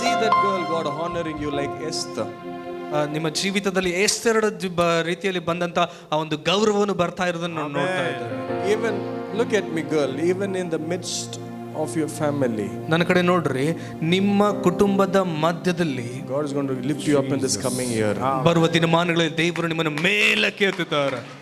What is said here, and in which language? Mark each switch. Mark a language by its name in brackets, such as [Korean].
[English] Honoring you like Esther. [Kannada] ನಿಮ್ಮ ಜೀವಿತದಲ್ಲಿ ಎಸ್ತೇರಳ ರೀತಿಯಲ್ಲಿ ಬಂದಂತ ಆ ಒಂದು ಗೌರವವನ್ನು ಬರ್ತಾ ಇರೋದನ್ನು ನೋಡ್ತಾ ಇದ್ದಾರೆ. [English] Even look at me girl, even in the midst of your family. [Kannada] ನನ್ನ ಕಡೆ ನೋಡ್ರಿ, ನಿಮ್ಮ ಕುಟುಂಬದ ಮಧ್ಯದಲ್ಲಿ [English] God is going to lift you up in this coming year. [Kannada] ಬರುವ ದಿನಮಾನಗಳಲ್ಲಿ ದೇವರು ನಿಮ್ಮನ್ನು ಮೇಲಕ್ಕೆ ಎತ್ತುತ್ತಾರೆ.